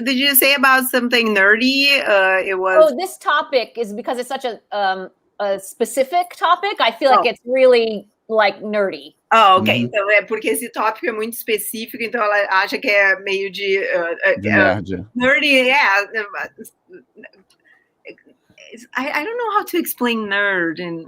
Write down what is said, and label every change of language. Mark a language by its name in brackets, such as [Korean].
[English] Did you say about something nerdy? It was. Oh, this topic is because it's such a specific topic. I feel like it's really nerdy. Oh, ok. [Portuguese] Então é porque esse tópico é muito específico, então ela acha que é meio de nerd. [English] Nerdy, yeah. I don't know how to explain nerd.